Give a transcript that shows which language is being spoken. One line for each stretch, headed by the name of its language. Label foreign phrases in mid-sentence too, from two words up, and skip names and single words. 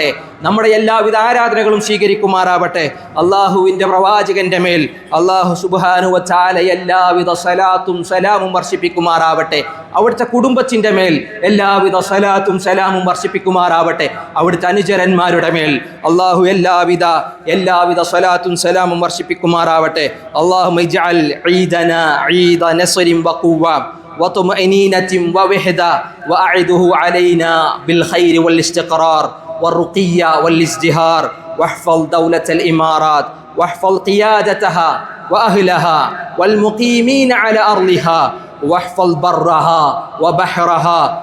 Malayalam: നമ്മുടെ എല്ലാവിധ ആരാധനകളും സ്വീകരിക്കുമാറാവട്ടെ. അള്ളാഹുവിൻ്റെ പ്രവാചകന്റെ മേൽ അള്ളാഹു
Arabic: سبحانه وتعالى
Malayalam: എല്ലാവിധ സലാത്തും സലാമും വർഷിപ്പിക്കുമാറാവട്ടെ. അവിടുത്തെ കുടുംബത്തിൻ്റെ മേൽ എല്ലാവിധ സലാത്തും സലാമും വർഷിപ്പിക്കുമാറാവട്ടെ. അവിടുത്തെ അനുചരന്മാരുടെ മേൽ അള്ളാഹു എല്ലാവിധ സലാത്തും സലാമും വർഷിപ്പിക്കുമാറാവട്ടെ.
Arabic: اللهم اجعل عيدنا عيد نصر وقوة وطمأنينة ووحدة وأعده علينا بالخير والاستقرار والرقي والازدهار واحفظ دولة الإمارات واحفظ قيادتها وأهلها والمقيمين على أرضها واحفظ برها وبحرها